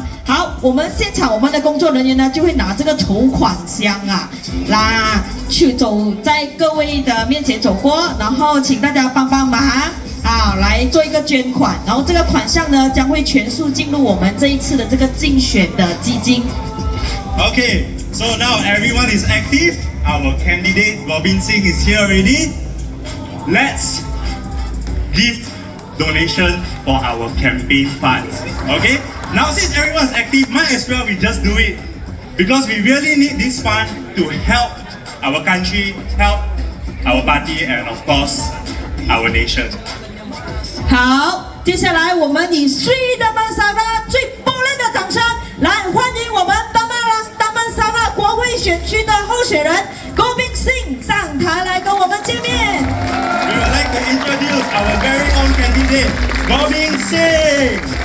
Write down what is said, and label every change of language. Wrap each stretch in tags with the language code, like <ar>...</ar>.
<zh>好，我们现场我们的工作人员呢就会拿这个筹款箱啊，去走在各位的面前走过，然后请大家帮忙啊，来做一个捐款，然后这个款项呢将会全数进入我们这一次的这个竞选的基金。</zh> <en>Okay, so now everyone is active. Our candidate Robin Singh is here already. Let's give donation for our campaign funds. Okay, now since everyone's active, might as well we just do it because we really need this fund to help our country, help our party, and of course our nation.</en> <zh>好，接下来我们以Sri Damansara最爆裂的掌声来欢迎我们Damansara 国会选区的候选人Gobind Singh 上台来跟我们见面。</zh> <en>We would like to introduce our very own candidate, Gobind Singh.</en>